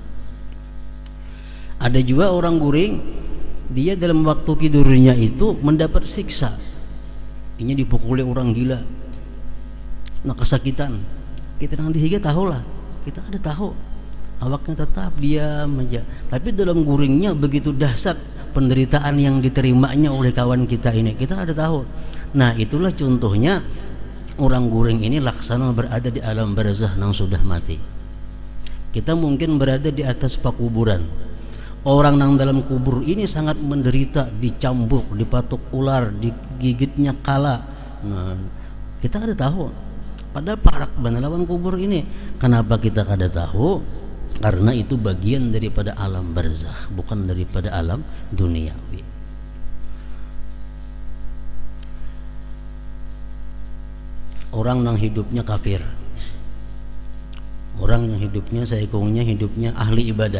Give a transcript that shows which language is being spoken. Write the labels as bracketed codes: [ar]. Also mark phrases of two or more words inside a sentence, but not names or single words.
[id] Ada juga orang guring, dia dalam waktu tidurnya itu mendapat siksa. [bjn] Inya dipukuli orang gila, nah kesakitan. Kita nang dihiga tahulah, kita ada tahu, awaknya tetap diam aja. [id] Tapi dalam guringnya begitu dahsyat penderitaan yang diterimanya oleh kawan kita ini, kita ada tahu. Nah, itulah contohnya orang guring ini laksana berada di alam barzakh yang sudah mati. Kita mungkin berada di atas pakuburan, Orang yang dalam kubur ini sangat menderita, dicambuk, dipatuk ular, digigitnya kala. [bjn] Nah, kita kada tahu. Padahal parak lawan kubur ini. Kenapa kita kada tahu? [id] Karena itu bagian daripada alam barzakh, bukan daripada alam duniawi. Orang yang hidupnya kafir, orang yang hidupnya saikungnya hidupnya ahli ibadah.